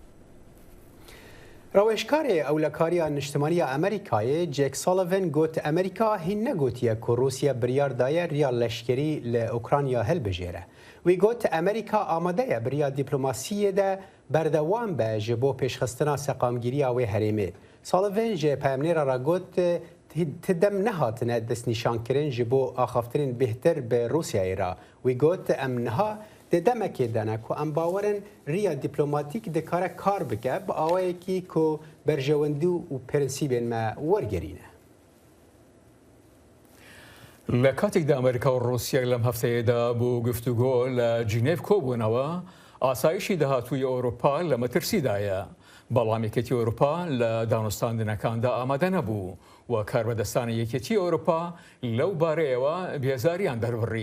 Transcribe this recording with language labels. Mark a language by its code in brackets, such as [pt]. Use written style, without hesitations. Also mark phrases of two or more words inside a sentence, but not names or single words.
[ku] ڕەوێژکارێ ئەولەکاریە نیشتمانیە ئەمریکایە جێک ساڵڤن گوت ئەمریکا هین نەگوتیە کە رووسیا بریاردایە ریا لەشکری لە ئوکرانیا هەلبژێرە. وی گوت ئەمریکا ئامادەیە بریا دیپلۆماسیەدا بەردەوام بە ji بۆ پێشخستنا سەقامگیرییا wê herêmê. Salivên ji peyamnêra ra got tidem nehatine destnîşankirin ji bo axaftirên bêhtir bi Rûsyayê ra. Wî got em niha di demekê dene ku em bawerin riya dîplomatîk dikare kar bike bi awayekî ku berjewendî û prensîbên me wergerîne. [ckb] لە کاتێکدا ئەمریکا و ڕوسیا لەم هەفتەیەدا بۆ گفتوگۆ لە جینێڤ کۆبوونەوە ئاسایشی داهاتووی ئەوروپا لە مەترسیدایە. بەڵام یەکێتی ئەوروپا لە دانوستاندنەکاندا ئامادە نەبوو و کاربەدەستانی یەکێتی ئەوروپا لەو بارەیەوە بێزاریان دەربڕی.